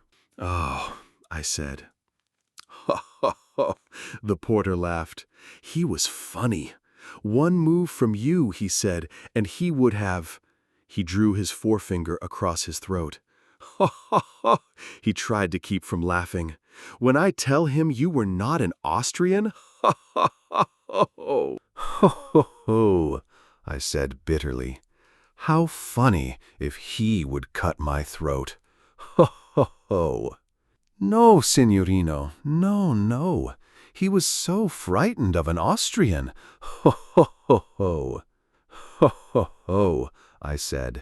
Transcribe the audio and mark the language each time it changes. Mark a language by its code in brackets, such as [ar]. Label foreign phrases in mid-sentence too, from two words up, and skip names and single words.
[en] Oh, I said. Ha ha ha, the porter laughed. He was funny. One move from you, he said, and he would have... He drew his forefinger across his throat. Ha ha ha, he tried to keep from laughing. When I tell him you were not an Austrian, ha ha ha ho. Ho ho ho, I said bitterly. How funny if he would cut my throat. Ho ho ho. No, signorino, no, no. He was so frightened of an Austrian. Ho ho ho ho. Ho ho ho, I said.